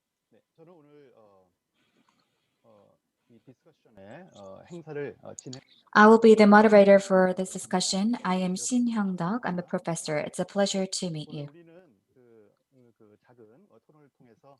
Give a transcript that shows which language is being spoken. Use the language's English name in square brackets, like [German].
[Korean] 네, 저는 오늘 이 디스커션의 행사를 진행. [English] I will be the moderator for this discussion. I am Shin Hyung-duk. I'm a professor. It's a pleasure to meet you. [Korean] 우리는 그 작은 토론을 통해서